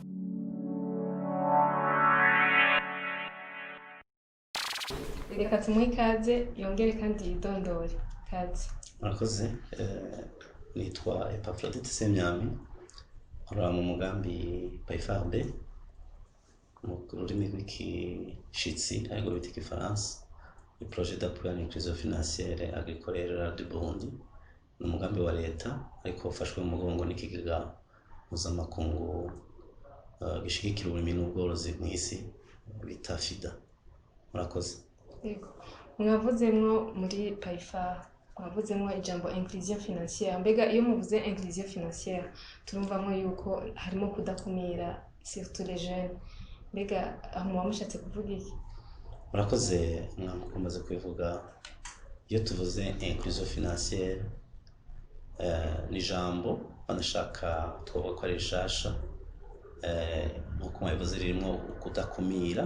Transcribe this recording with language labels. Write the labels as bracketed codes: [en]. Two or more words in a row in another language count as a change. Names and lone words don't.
[rn] Reka tumuhe ikaze yongere kandi yidondore. Kaze. Murakoze. Nitwa Epaphroditte Semyami, nkora mu mugambi PAIFARB mu rurimi rw'ikishitsi ariko bita igifaransa, [fr] le projet d'appui à l'inclusion financière agricole rurale du Burundi. [rn] Ni umugambi wa leta ariko ufashwe mu mugongo n'ikigega mpuzamakungu gishigikira uburimyi n'ubworozi mw'isi bita FIDA. Murakoze. Yego. Mwavuzemwo muri PAIFARB mwavuzemwo ijambo [fr] inclusion financière. [rn] Mbega iyo muvuze [fr] inclusion financière [rn] turumvamwo yuko harimo kudakumira [fr] surtout les jeunes. [rn] Mbega aho mushatse kuvuga iki? Murakoze. Nkuko maze kwivuga, iyo tuvuze [fr] inclusion financière [rn] ni ijambo banashaka twoba ko ari rishasha, nkuko mwabivuze ririmo kudakumira.